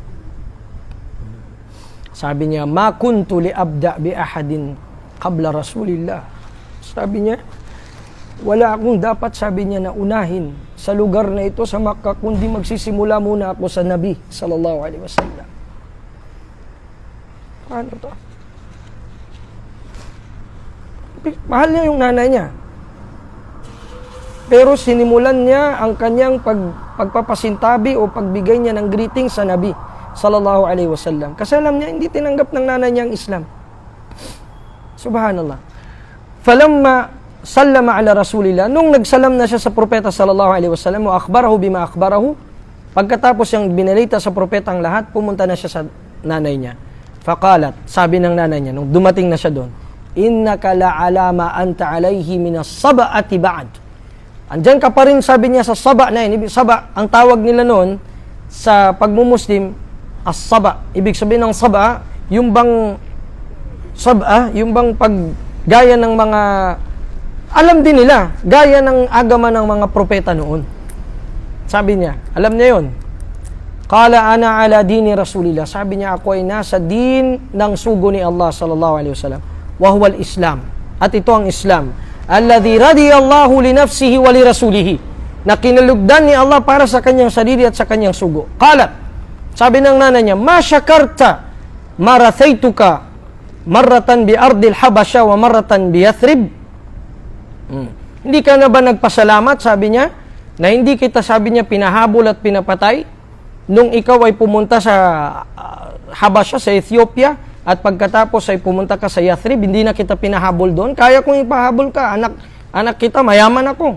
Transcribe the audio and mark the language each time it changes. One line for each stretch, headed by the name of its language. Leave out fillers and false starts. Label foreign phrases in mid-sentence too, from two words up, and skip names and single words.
Filipino: Sabi niya,
Arabic: ما كنت لأبدأ بأحد قبل رسول الله.
Filipino: Sabi niya, wala akong dapat, sabi niya, na unahin sa lugar na ito sa Makkah, kundi magsisimula muna ako sa Nabi
Arabic: صلى الله عليه وسلم.
Filipino: Paano to? Mahal niya yung nanay niya. Pero sinimulan niya ang kanyang pagpapasintabi o pagbigay niya ng greeting sa Nabi
Arabic: صلى الله عليه وسلم.
Filipino: Kasi alam niya, hindi tinanggap ng nanay niya ang Islam.
Arabic: سبحان الله فلما سلم على رسول الله,
Filipino: nung nagsalam na siya sa propeta
Arabic: صلى الله عليه وسلم, وأخبره بما أخبره,
Filipino: pagkatapos yung binalita sa propeta ang lahat, pumunta na siya sa nanay niya. Faqalat, sabi ng nanay niya, nung dumating na siya doon,
Arabic: إنك لعلى ما أنت عليه من الصبأة بعد.
Filipino: Andyan ka pa rin, sabi niya, sa saba na yun. Saba, ang tawag nila noon sa pagmumuslim, as-saba. Ibig sabihin ng saba, yung bang paggaya ng mga, alam din nila, gaya ng agama ng mga propeta noon. Sabi niya, alam niya yun.
Arabic: قال أنا على دين رسول الله.
Filipino: Sabi niya, ako ay nasa din ng sugo ni Allah
Arabic: صلى الله عليه وسلم. وهو الإسلام.
Filipino: At ito ang Islam.
Arabic: الذي رضيه الله لنفسه ولرسوله.
Filipino: Na kinalugdan ni Allah para sa kanyang sarili at sa kanyang sugo. Qalat, sabi ng nanay niya,
Arabic: ما شكرت مرثيتك مرة بأرض الحبشة ومرة بيثرب.
Filipino: Hindi ka na ba nagpasalamat, sabi niya, na hindi kita, sabi niya, pinahabol at pinapatay nung ikaw ay pumunta sa Habasha, sa Ethiopia, at pagkatapos ay pumunta ka sa Yathrib, hindi na kita pinahabol doon. Kaya kong ipahabol ka, anak kita, mayaman ako.